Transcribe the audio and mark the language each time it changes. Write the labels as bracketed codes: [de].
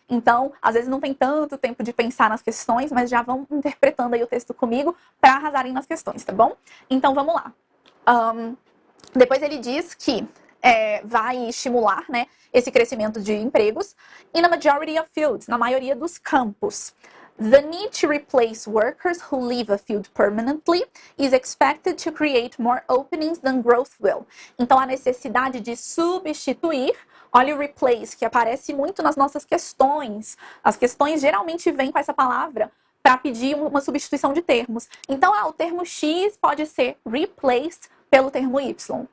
[pt] Então, às vezes não tem tanto tempo de pensar nas questões, mas já vão interpretando aí o texto comigo para arrasarem nas questões, tá bom? Então, vamos lá. Depois ele diz que vai estimular, né, esse crescimento de empregos [en] in a majority of fields, [pt] na maioria dos campos. [en] The need to replace workers who leave a field permanently is expected to create more openings than growth will. [pt] Então, a necessidade de substituir, olha o replace, que aparece muito nas nossas questões. As questões geralmente vêm com essa palavra para pedir uma substituição de termos. Então, o termo X pode ser replaced pelo termo Y.